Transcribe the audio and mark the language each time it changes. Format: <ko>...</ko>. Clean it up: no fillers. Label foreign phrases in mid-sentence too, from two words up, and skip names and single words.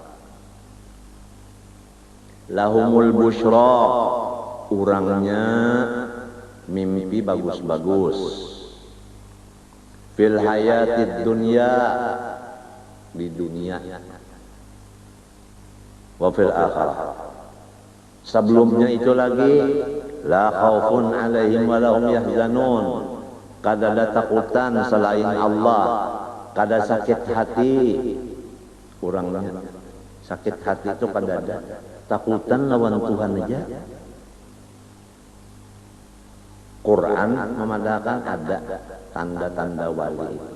<ar>lahumul busyra,</ar> <bjn>orangnya mimpi bagus-bagus,</bjn> <ar>fil hayatid dunya,</ar> <bjn>di dunia,</bjn> <ar>wa fil akhirah.</ar> <bjn>Sebelumnya itu lagi</bjn> <ar>la khaufun alaihim wa lahum yahzanun,</ar> <bjn>kada ada takutan selain Allah, kada sakit hati. Orangnya sakit hati itu kada ada, takutan lawan Tuhan aja. Quran memadahkan ada tanda-tanda wali.</bjn>